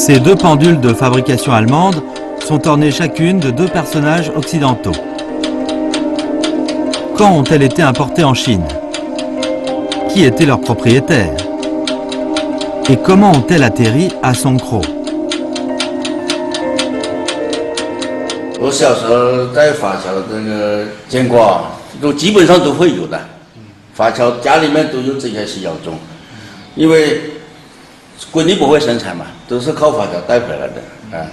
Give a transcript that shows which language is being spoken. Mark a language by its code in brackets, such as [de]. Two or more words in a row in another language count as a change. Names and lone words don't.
[fr] Ces deux pendules de fabrication allemande sont ornées chacune de deux personnages occidentaux. Quand ont-elles été importées en Chine? Qui étaient leurs propriétaires? Et comment ont-elles atterri à Songkro? [zh] 我小时候在华侨这个见过啊，都基本上都会有的。华侨家里面都有这些洗脚钟，因为国内不会生产嘛，都是靠华侨带回来的啊。